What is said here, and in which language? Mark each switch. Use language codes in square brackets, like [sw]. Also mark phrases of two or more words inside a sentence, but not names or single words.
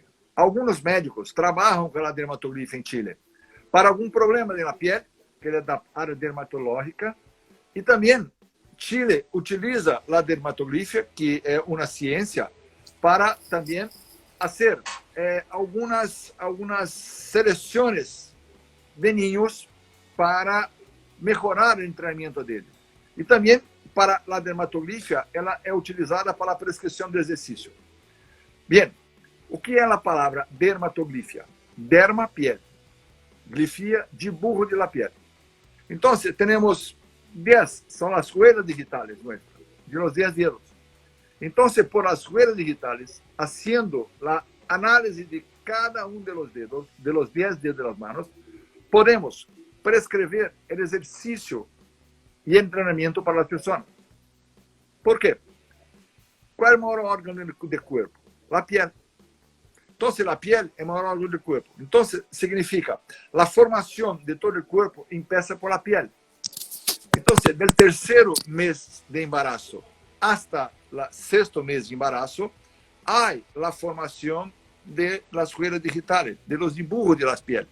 [es] Algunos médicos trabajan con la dermatografía en Chile para algún problema de la piel, que es da área dermatológica, y también Chile utiliza la dermatografía, que es una ciencia, para también hacer algunas selecciones de niños para mejorar el entrenamiento de ellos. Y también para la dermatografía, [pt] ela é utilizada para a prescrição de exercício. Bien, o que é a palavra dermatografia? Derma, [es] piel. Glifia, de burro de la piel. [pt] Então, temos 10, são as [es] huellas digitales nuestras, de los 10 dedos. [pt] Então, por as [es] huellas digitales, haciendo la [pt] análise de cada um [es] de los dedos, de los 10 dedos de las manos, [pt] podemos prescrever o exercício e [es] entrenamiento [pt] para as pessoas. [es] ¿Por qué? ¿Cuál es el mayor órgano del cuerpo? La piel. Entonces, la piel es el mayor órgano del cuerpo. Entonces, significa, la formación de todo el cuerpo empieza por la piel. Entonces, del tercer mes de embarazo hasta el sexto mes de embarazo, hay la formación de las huellas digitales, de los dibujos de las pieles.